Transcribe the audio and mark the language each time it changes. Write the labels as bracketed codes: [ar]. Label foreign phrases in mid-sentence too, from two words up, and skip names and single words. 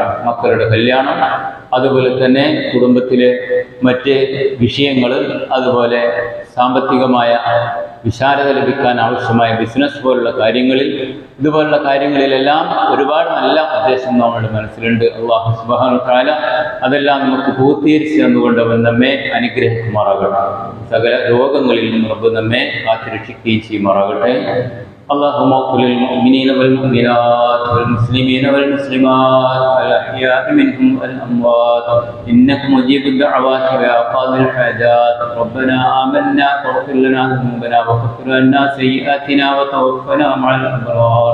[ml] മക്കളുടെ കല്യാണം, അതുപോലെ തന്നെ കുടുംബത്തിലെ മറ്റ് വിഷയങ്ങൾ, അതുപോലെ സാമ്പത്തികമായ വിശാലത ലഭിക്കാൻ ആവശ്യമായ ബിസിനസ് പോലുള്ള കാര്യങ്ങളിൽ, ഇതുപോലുള്ള കാര്യങ്ങളിലെല്ലാം ഒരുപാട് നല്ല ഉദ്ദേശം നമ്മുടെ മനസ്സിലുണ്ട്. അല്ലാഹു [ar] سبحانه وتعالى [ml] അതെല്ലാം നമുക്ക് പൂർത്തീകരിച്ച് തന്നുകൊണ്ട് അവൻ നമ്മെ അനുഗ്രഹിക്കുമാറാകട്ടെ. സകല രോഗങ്ങളിൽ നിന്നും റബ്ബ് നമ്മെ കാത്തുരക്ഷിക്കുകയും ചെയ്യുമാറാകട്ടെ. [ar] اللهم اغفر للمؤمنين والمؤمنات والمسلمين والمسلمات الأحياء منهم والأموات إنك مجيب الدعوات ويا قاضي الحاجات. ربنا آمنا فاغفر لنا ذنوبنا وكفر عنا سيئاتنا وتوفنا مع الأبرار.